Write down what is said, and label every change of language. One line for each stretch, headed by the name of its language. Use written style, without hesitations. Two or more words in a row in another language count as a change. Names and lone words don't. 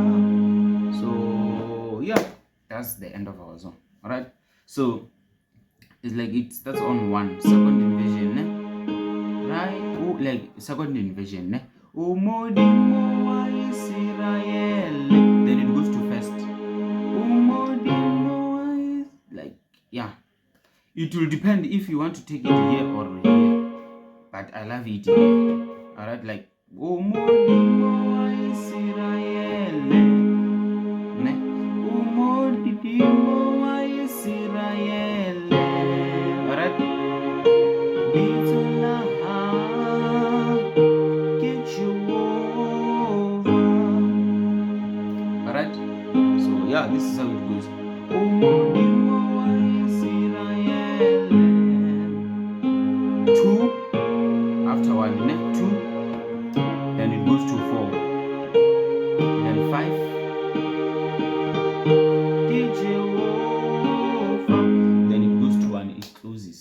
English: So yeah, that's the end of our song. All right. So it's like it starts on one second inversion, right? Oh, like second inversion,
Southern Sotho: Modimo wa Israel.
English: Then it goes to first.
Southern Sotho: Modimo wa
English: like yeah. It will depend if you want to take it here or here, but I love it here. All right, like
Southern Sotho: Modimo wa Israel, Modimo wa Israel.
English: All right.
Southern Sotho: Bitola ha Jehovah.
English: All right. So yeah, this is how it goes.
Southern Sotho: Modimo wa Israel.
English: 2 after 1, 2, then it goes to 4, then 5, then it goes to 1, it closes.